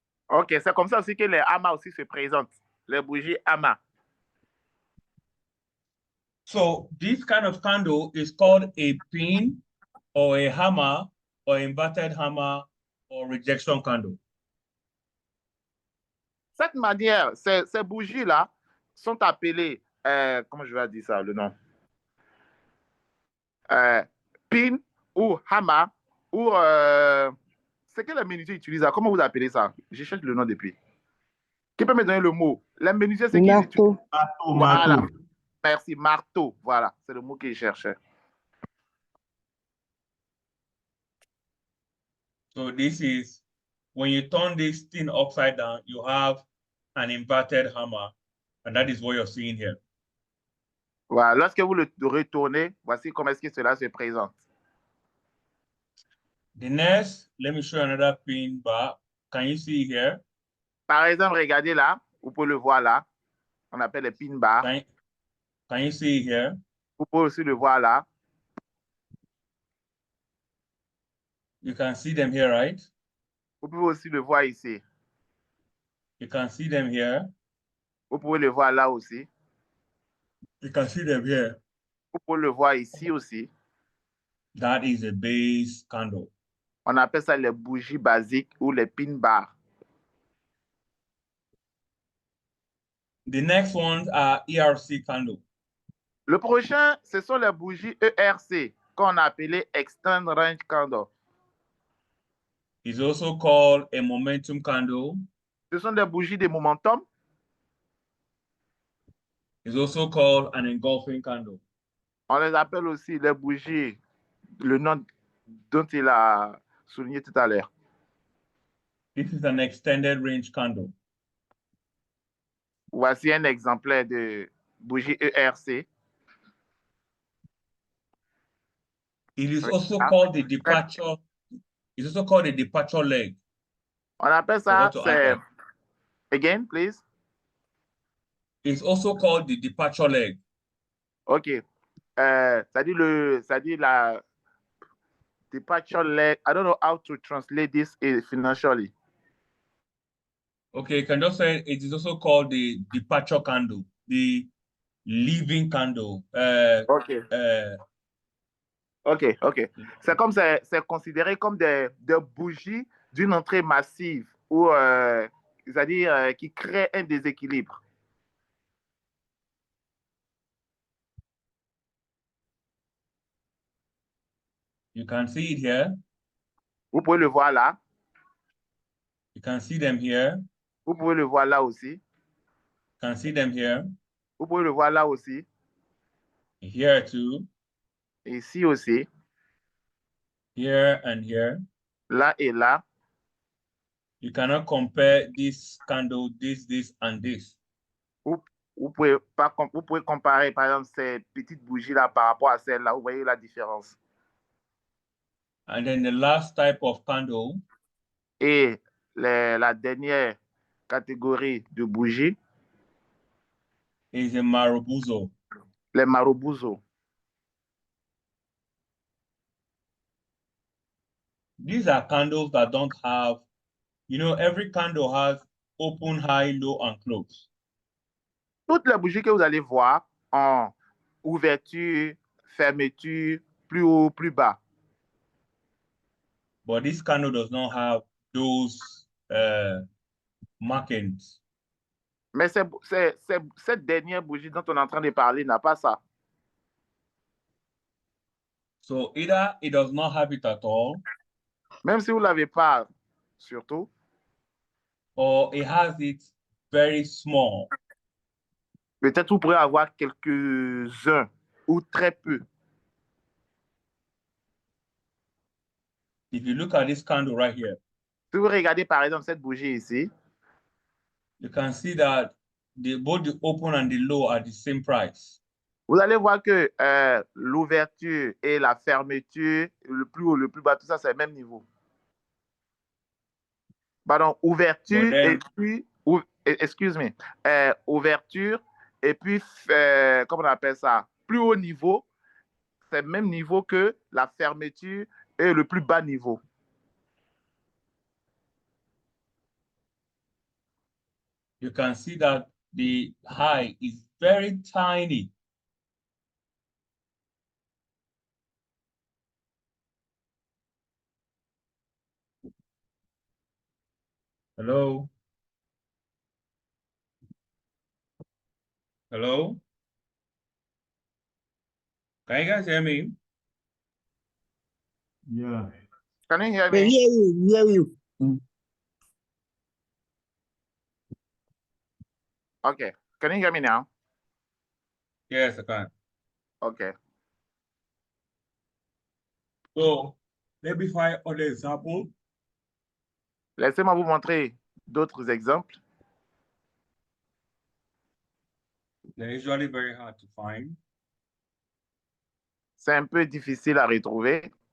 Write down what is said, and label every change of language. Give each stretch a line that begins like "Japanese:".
French: OK, c'est comme ça aussi que les amas aussi se présentent. Les bougies amas.
English: So this kind of candle is called a pin or a hammer or inverted hammer or rejection candle.
French: Cette manière, ces bougies-là sont appelées, comment je vais dire ça, le nom? Pin ou hammer ou c'est que les menuisiers utilisent. Comment vous appelez ça? Je cherche le nom depuis. Qui peut me donner le mot? Les menuisiers, c'est qu'ils utilisent. Marteau, Voilà. marteau. Merci, marteau. Voilà, c'est le mot que je cherchais.
English: So this is when you turn this thing upside down, you have an inverted hammer, and that is what you're seeing here.
French: Voilà, lorsque vous le retournez, voici comment est-ce que cela se présente.
English: The next, let me show you another pin bar. Can you see here?
French: Par exemple, regardez là, vous pouvez le voir là. On appelle les pin bars.
English: Can you see here?
French: Vous pouvez aussi le voir là.
English: You can see them here, right?
French: Vous pouvez aussi le voir ici.
English: You can see them here.
French: Vous pouvez le voir là aussi.
English: You can see them here.
French: Vous pouvez le voir ici aussi.
English: That is a base candle.
French: On appelle ça les bougies basiques ou les pin bars.
English: The next ones are ERC candle.
French: Le prochain, ce sont les bougies ERC, qu'on a appelé Extend Range Candle.
English: It's also called a momentum candle.
French: Ce sont des bougies de momentum.
English: It's also called an engulfing candle.
French: On les appelle aussi les bougies, le nom dont il a souligné tout à l'heure.
English: This is an extended range candle.
French: Voici un exemplaire de bougie ERC.
English: It is also called the departure. It's also called the departure leg.
French: On appelle ça, c'est...
English: Again, please. It's also called the departure leg.
French: OK. Ça dit la departure leg.
English: I don't know how to translate this financially. Okay, you can just say it is also called the departure candle, the leaving candle. OK. OK.
French: C'est comme c'est considéré comme des bougies d'une entrée massive ou c'est-à-dire qui crée un déséquilibre.
English: You can see it here.
French: Vous pouvez le voir là.
English: You can see them here.
French: Vous pouvez le voir là aussi.
English: You can see them here.
French: Vous pouvez le voir là aussi.
English: Here too.
French: Ici aussi.
English: Here and here.
French: Là et là.
English: You cannot compare this candle, this, and this.
French: Vous pouvez comparer, par exemple, ces petites bougies-là par rapport à celles-là. Vous voyez la différence.
English: And then the last type of candle.
French: Et la dernière catégorie de bougies
English: is a marubozu.
French: Les marubozu.
English: These are candles that don't have, you know, every candle has open, high, low, and close.
French: Toutes les bougies que vous allez voir en ouverture, fermeture, plus haut, plus bas.
English: But this candle does not have those markings.
French: Mais cette dernière bougie dont on est en train de parler n'a pas ça.
English: So either it does not have it at all,
French: Même si vous ne l'avez pas, surtout,
English: or it has it very small.
French: peut-être vous pourrez avoir quelques-uns ou très peu.
English: If you look at this candle right here,
French: Si vous regardez par exemple cette bougie ici,
English: you can see that both the open and the low are the same price.
French: vous allez voir que l'ouverture et la fermeture, le plus haut, le plus bas, tout ça, c'est le même niveau. Pardon, ouverture
English: then,
French: et puis,
English: excuse me,
French: ouverture et puis, comment on appelle ça, plus haut niveau, c'est le même niveau que la fermeture et le plus bas niveau.
English: You can see that the high is very tiny. Hello? Hello? Can you guys hear me? Yeah. Can you hear We me? hear you, we hear you. Okay. Can you hear me now? Yes, I can. Okay. So let me find other example.
French: Laissez-moi vous montrer d'autres exemples.
English: They're usually very hard to find.
French: C'est un peu difficile à retrouver.